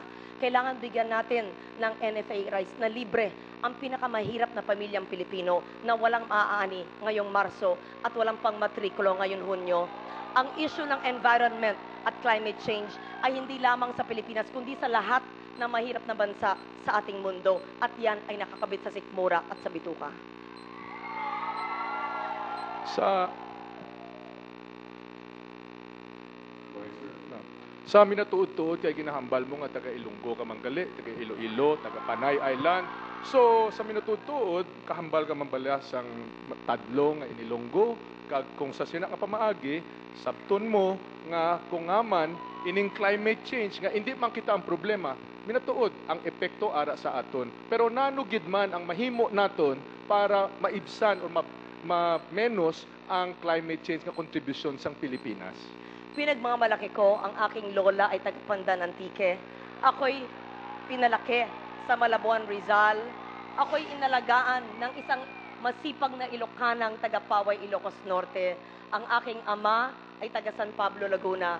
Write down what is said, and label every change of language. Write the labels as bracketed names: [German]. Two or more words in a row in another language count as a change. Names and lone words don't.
[Filipino] Kailangan bigyan natin ng NFA rice na libre ang pinakamahirap na pamilyang Pilipino na walang maaani ngayong Marso at walang pang matrikulo ngayong Hunyo. Ang issue ng environment at [English] climate change [Filipino] ay hindi lamang sa Pilipinas kundi sa lahat ng mahirap na bansa sa ating mundo at yan ay nakakabit sa sikmura at sa bituka. [Hiligaynon] Sa minatuod-tuod kay ginahambal mo nga taga Ilonggo ka manggali, taga Iloilo, taga Panay Island. So sa minatuod-tuod kahambal ka mambala sang tadlo nga inilonggo kag kung sa sina nga pamaagi sabton mo nga kung ngaman ining [English] climate change [Hiligaynon] nga hindi man kita ang problema, minatuod ang epekto ara sa aton. Pero nanugid man ang mahimo naton para maibsan o ma-menos ang [English] climate change [Hiligaynon] nga kontribusyon sang Pilipinas. [Filipino] Pinagmamalaki ko, ang aking lola ay taga-Pandan Antique. Ako'y pinalaki sa Malabuan, Rizal. Ako'y inalagaan ng isang masipag na Ilocanang taga-Paway, Ilocos Norte. Ang aking ama ay taga San Pablo, Laguna.